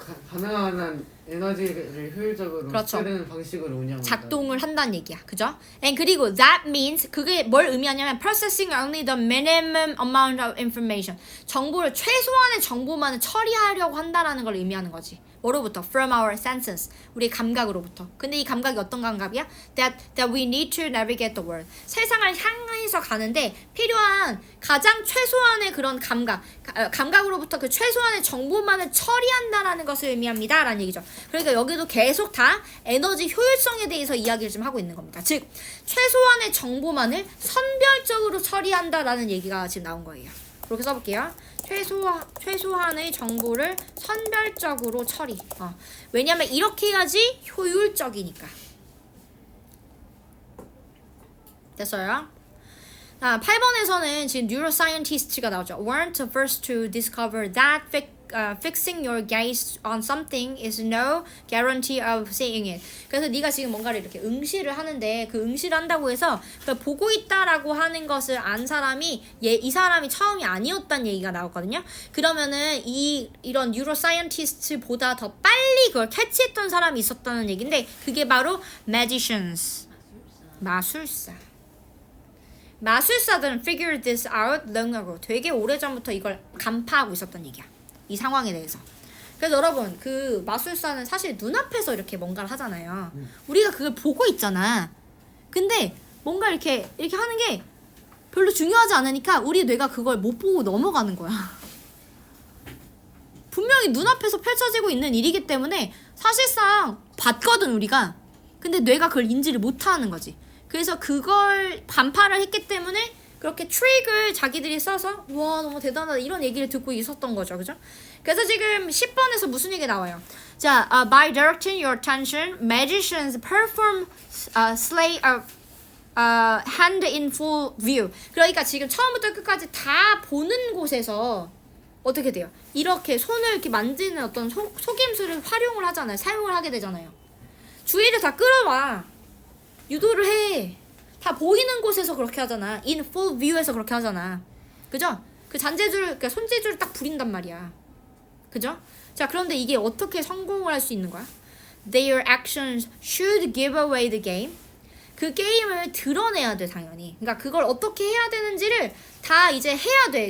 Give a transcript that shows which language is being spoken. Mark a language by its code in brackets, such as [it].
[ko] 가능한 한 에너지를 효율적으로 그렇죠. 쓰는 방식으로 운영한다. 작동을 한다는 얘기야. 그죠? [en] And [ko] 그리고 [en] that means [ko] 그게 뭘 의미하냐면 [en] processing only the minimum amount of information. [ko] 정보를 최소한의 정보만을 처리하려고 한다라는 걸 의미하는 거지. 뭐로부터? [en] From our senses. [ko] 우리 감각으로부터. 근데 이 감각이 어떤 감각이야? [en] That we need to navigate the world. [ko] 세상을 향해서 가는데 필요한 가장 최소한의 그런 감각으로부터 그 최소한의 정보만을 처리한다라는 것을 의미합니다. 라는 얘기죠. 그러니까 여기도 계속 다 에너지 효율성에 대해서 이야기를 좀 하고 있는 겁니다. 즉, 최소한의 정보만을 선별적으로 처리한다라는 얘기가 지금 나온 거예요. 그렇게 써볼게요. 최소한의 정보를 선별적으로 처리. 왜냐면 이렇게 해야지 효율적이니까. 됐어요? 8번에서는 지금 neuroscientist가 나오죠. [en] Weren't the first to discover that fixing your gaze on something is no guarantee of seeing it. [ko] 그래서 네가 지금 뭔가를 이렇게 응시를 하는데 그 응시를 한다고 해서 보고 있다라고 하는 것을 안 사람이 이 사람이 처음이 아니었다는 얘기가 나왔거든요. 그러면은 이런 neuroscientist보다 더 빨리 그걸 캐치했던 사람이 있었다는 얘기인데 그게 바로 magicians. 마술사들은 [en] figured this out long ago. [ko] 되게 오래전부터 이걸 간파하고 있었던 얘기야. 이 상황에 대해서. 그래서 여러분 그 마술사는 사실 눈앞에서 이렇게 뭔가를 하잖아요. 우리가 그걸 보고 있잖아. 근데 뭔가 이렇게 하는 게 별로 중요하지 않으니까 우리 뇌가 그걸 못 보고 넘어가는 거야. 분명히 눈앞에서 펼쳐지고 있는 일이기 때문에 사실상 봤거든 우리가. 근데 뇌가 그걸 인지를 못하는 거지. 그래서 그걸 간파를 했기 때문에 그렇게 트릭을 자기들이 써서 와 너무 대단하다 이런 얘기를 듣고 있었던 거죠. 그죠? 그래서 지금 10번에서 무슨 얘기 나와요? [en] 자, by directing your attention, magicians perform sleight of hand in full view. [ko] 그러니까 지금 처음부터 끝까지 다 보는 곳에서 어떻게 돼요? 이렇게 손을 이렇게 만지는 어떤 속임수를 활용을 하잖아요. 사용을 하게 되잖아요. 주의를 다 끌어와. 유도를 해. 다 보이는 곳에서 그렇게 하잖아. in full view에서 그렇게 하잖아. 그죠? 그 잔재주를, 그러니까 손재주를 딱 부린단 말이야. 그죠? 자, 그런데 이게 어떻게 성공을 할 수 있는 거야? [en] Their actions should give away the game. [ko] 그 게임을 드러내야 돼, 당연히. 그러니까 그걸 어떻게 해야 되는지를 다 이제 해야 돼.